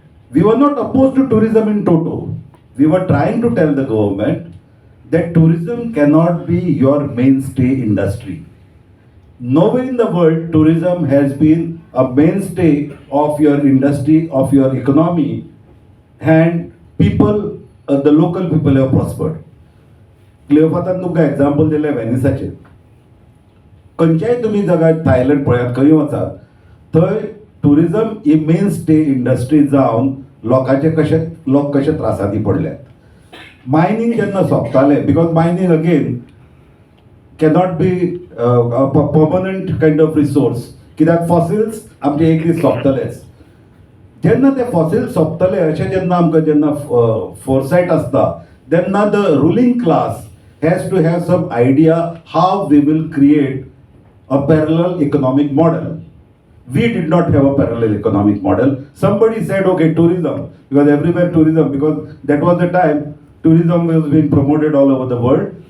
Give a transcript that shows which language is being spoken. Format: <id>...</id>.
<en>We were not opposed to tourism in toto. We were trying to tell the government that tourism cannot be your mainstay industry. Nowhere in the world tourism has been a mainstay of your industry, of your economy, and people, the local people have prospered.</en> <gom>क्लिओपात्रान तुमकां example दिलें व्हेनिसाचें. खंयच्याय तुमी जगात Thailand पळयात, खंय वचात, थंय tourism ही main stay industry जावन लोक कशे त्रासादी पडल्यात. मायनींग जेन्ना सोंपतालें,</gom> <en>because mining again cannot be a permanent kind of resource,</en> <gom>कित्याक फॉसिल्स आमचे एक दीस सोंपतलेच. जेन्ना ते फॉसिल्स सोंपतले अशें जेन्ना आमकां जेन्ना फोरसायट आसता, तेन्ना</gom> <en>The ruling class has to have some idea how we will create a parallel economic model. We did not have a parallel economic model. Somebody said, okay, tourism, because everywhere tourism, because that was the time tourism was being promoted all over the world.</en>